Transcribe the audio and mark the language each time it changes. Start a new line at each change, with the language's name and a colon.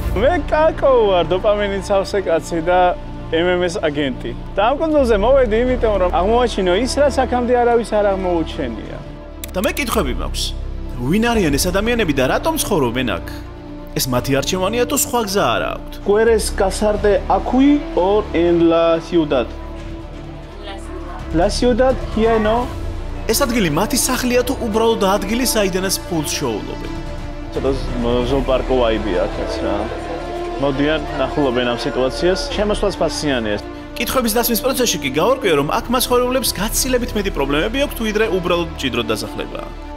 Georgian: მე კაკო ვარ, დოპამინის ავსე კაცი და MMS აგენტი. და ამ კუნძულზე მოვედი იმიტომ, რომ აღმოაჩინო ის, რაც აქამდე არავის არ აღმოუჩენია. და მე კითხვები მაქვს. ვინ არიან ეს ადამიანები და რატომ ცხოვრობენ აქ? ეს მათი არჩევანია თუ სხვა გზა არა აქვთ?
Spanish: ¿Quieres casarte aquí o en la ciudad? La ciudad here no.
Georgian: ეს ადგილი მათი სახლია თუ უბრალოდ ადგილი, საიდანაც ფულს შოულობენ? ცოტა ზოოპარკო ვაიბი აქაც რა. მოდიან ნახულობენ ამ სიტუაციას. შემოსვლაც ფასიანია. კითხვების დასმის პროცესში კი გავარკვიე, რომ აქ მაცხოვრებლებს გაცილებით მეტი პრობლემები აქვთ, ვიდრე უბრალოდ მჭიდროდ დასახლებაა.